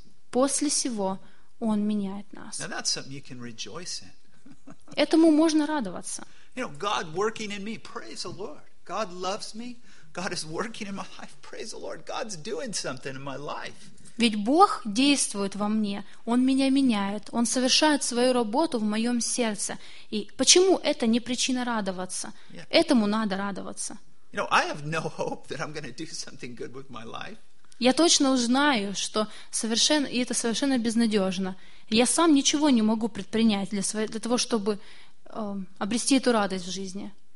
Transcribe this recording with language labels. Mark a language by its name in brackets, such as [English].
[Russian] После сего Он меняет нас. [English] Now that's something you can rejoice in. [Russian] Этому можно радоваться. [English] You know, God working in me, praise the Lord. God loves me, God is working in my life, praise the Lord. God's doing something in my life. [Russian] Ведь Бог действует во мне, Он меня меняет, Он совершает свою работу в моем сердце. И почему это не причина радоваться? Yeah. Этому надо радоваться. [English] You know, I have no hope that I'm going to do something good with my life. [Russian] Я точно узнаю, что совершенно, и это совершенно безнадежно. Я сам ничего не могу предпринять для, для того, чтобы обрести эту радость в жизни.